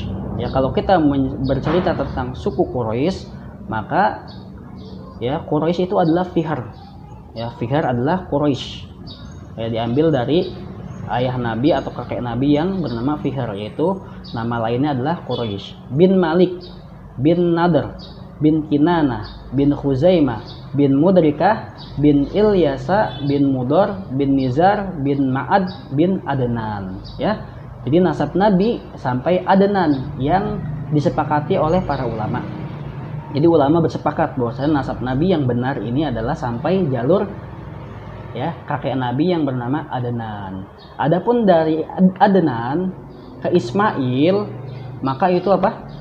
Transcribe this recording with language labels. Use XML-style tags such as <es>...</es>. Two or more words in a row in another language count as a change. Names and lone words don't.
<id>Ya, kalau kita bercerita tentang suku Quraisy, maka ya Quraisy itu adalah Fihr. Ya, Fihr adalah Quraisy. Ya, diambil dari ayah Nabi atau kakek Nabi yang bernama Fihr, yaitu nama lainnya adalah Quraisy. Bin Malik, bin Nadr, bin Kinanah, bin Khuzaimah, bin Mudrikah, bin Ilyasa, bin Mudor, bin Nizar, bin Ma'ad, bin Adnan. Ya, jadi nasab Nabi sampai Adnan yang disepakati oleh para ulama. Jadi ulama bersepakat bahwasanya nasab Nabi yang benar ini adalah sampai jalur ya kakek Nabi yang bernama Adnan. Adapun dari Adnan ke Ismail, maka itu apa?</id>